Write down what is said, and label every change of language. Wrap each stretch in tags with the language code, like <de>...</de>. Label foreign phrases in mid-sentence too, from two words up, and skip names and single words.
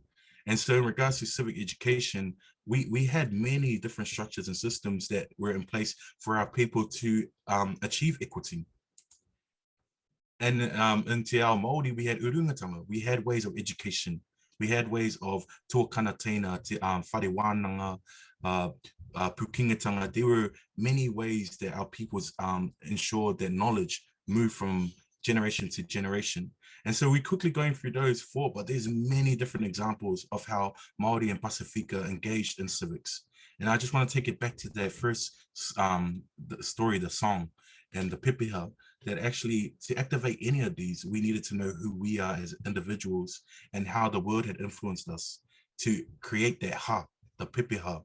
<en>And so in regards to civic education, we had many different structures and systems that were in place for our people to achieve equity. And in</en> <mi>Te Ao Māori,</mi> <en>we had urungatanga, we had ways of education, we had ways of</en> <mi>tōkana teina, te whare wānanga,</mi> <en>pukingatanga. There were many ways that our peoples ensured that knowledge moved from generation to generation. And so we're quickly going through those four, but there's many different examples of how Māori and Pacifica engaged in civics. And I just want to take it back to that first the story, the song, and the pepeha, that actually to activate any of these, we needed to know who we are as individuals and how the world had influenced us to create that ha, the pepeha.</en>